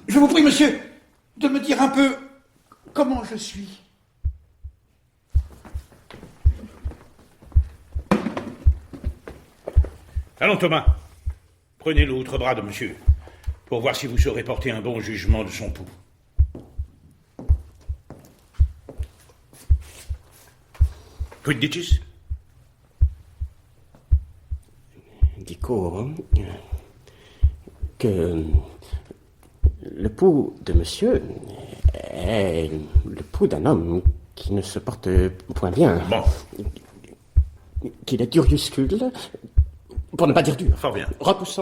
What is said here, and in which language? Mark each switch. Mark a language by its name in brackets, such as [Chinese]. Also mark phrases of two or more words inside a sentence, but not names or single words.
[French] Je vous prie, monsieur, de me dire un peu comment je suis. Allons, Thomas. Prenez l'autre bras de monsieur, pour voir si vous saurez porter un bon jugement de son pouls. [Latin] Quid dicis? [French] Dico que le pouls de monsieur est le pouls d'un homme qui ne se porte point bien. Bon. Qu'il est duriuscule, pour ne pas dire dur. Fort bien. Repoussant.